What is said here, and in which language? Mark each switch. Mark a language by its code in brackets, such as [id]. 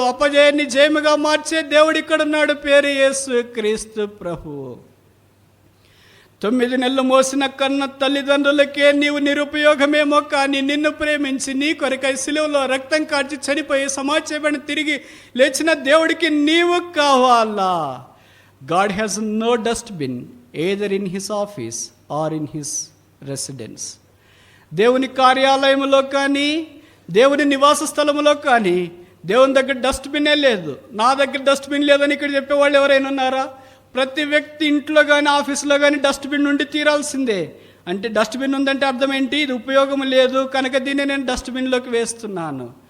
[te] అపజయాన్ని జయముగా మార్చే దేవుడు ఇక్కడున్నాడు, పేరు యేసు క్రీస్తు ప్రభువు. 9 నెలలు మోసిన కన్న తల్లిదండ్రులకే నీవు నిరుపయోగమేమో, కానీ నిన్ను ప్రేమించి నీ కొరకై సిలువలో రక్తం కార్చి చనిపోయి సమాజాన్ని తిరిగి లేచిన దేవుడికి నీవు కావాలా? [en] God has no dustbin either in his office or in his residence. [te] దేవుని కార్యాలయంలో కానీ, దేవుని నివాస స్థలంలో కానీ దేవుని దగ్గర డస్ట్బిన్నే లేదు. నా దగ్గర డస్ట్బిన్ లేదని ఇక్కడ చెప్పేవాళ్ళు ఎవరైనా ఉన్నారా? ప్రతి వ్యక్తి ఇంట్లో కానీ ఆఫీసులో కానీ డస్ట్బిన్ నుండి తీరాల్సిందే. అంటే డస్ట్బిన్ ఉందంటే అర్థం ఏంటి? ఇది ఉపయోగం లేదు కనుక దీన్ని నేను డస్ట్బిన్లోకి వేస్తున్నాను.